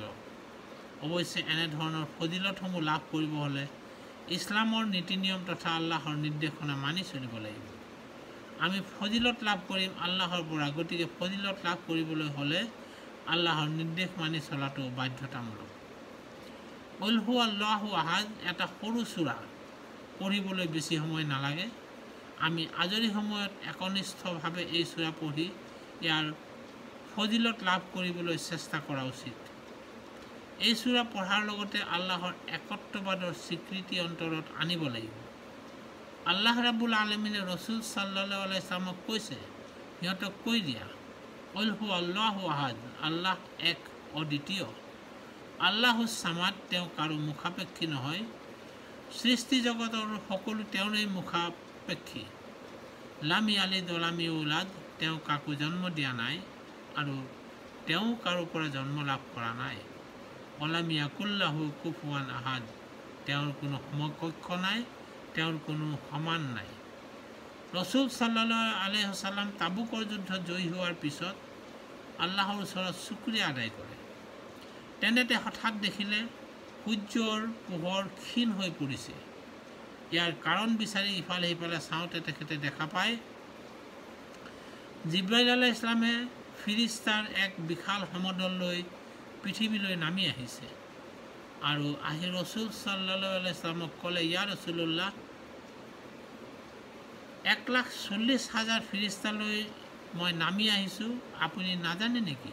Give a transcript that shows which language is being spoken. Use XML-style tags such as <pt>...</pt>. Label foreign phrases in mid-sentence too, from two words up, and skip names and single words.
<as>অৱশ্যে এনেধৰণৰ ফজিলতসমূহ লাভ কৰিব হ'লে ইছলামৰ নীতি নিয়ম তথা আল্লাহৰ নিৰ্দেশনা মানি চলিব লাগিব। আমি ফজিলত লাভ কৰিম আল্লাহৰ পৰা, গতিকে ফজিলত লাভ কৰিবলৈ হ'লে আল্লাহৰ নিৰ্দেশ মানি চলাটো বাধ্যতামূলক। কুল হু আল্লাহু আহাদ এটা সৰু সূৰা, পঢ়িবলৈ বেছি সময় নালাগে। আমি আজৰি সময়ত একনিষ্ঠভাৱে এই সূৰা পঢ়ি ইয়াৰ ফজিলত লাভ কৰিবলৈ চেষ্টা কৰা উচিত। এই সূৰা পঢ়াৰ লগতে আল্লাহৰ একত্ববাদৰ স্বীকৃতি অন্তৰত আনিব লাগিব। আল্লাহ ৰাব্বুল আলামিনে ৰসুল</as> <ar>صلى الله عليه وسلم</ar> <as>কৈছে, সিহঁতক কৈ দিয়া</as> <ar>قل هو الله</ar> <as>আহাদ, আল্লাহ এক অদ্বিতীয়,</as> <ar>الله الصمد,</ar> <as>তেওঁ কাৰো মুখাপেক্ষী নহয়, সৃষ্টি জগতৰ সকলো তেওঁৰেই মুখাপেক্ষী,</as> <ar>لم يلد ولم يولد,</ar> <as>তেওঁ কাকো জন্ম দিয়া নাই আৰু তেওঁ কাৰো পৰা জন্ম লাভ কৰা নাই,</as> <ar>ولم يكن له كفوا أحد,</ar> <as>তেওঁৰ কোনো সমকক্ষ নাই, তেওঁৰ কোনো সমান নাই। ৰসুল</as> <ar>صلى الله عليه وسلم</ar> <as>তাবুকৰ যুদ্ধত জয়ী হোৱাৰ পিছত আল্লাহৰ ওচৰত শুকৰিয়া আদায় কৰে। তেনেতে হঠাৎ দেখিলে সূৰ্যৰ পোহৰ ক্ষীণ হৈ পৰিছে। ইয়াৰ কাৰণ বিচাৰি ইফালে সিফালে চাওঁতে তেখেতে দেখা পায় জিব্ৰাইল</as> <ar>عليه السلام</ar> <as>ফিৰিস্তাৰ এক বিশাল সমদল লৈ পৃথিৱীলৈ নামি আহিছে আৰু আহি ৰসুল</as> <ar>صلى الله عليه وسلم</ar> <as>ক'লে,</as> <ar>يا رسول الله,</ar> <as>1,40,000 ফিৰিস্তালৈ মই নামি আহিছোঁ, আপুনি নাজানে নেকি?</as>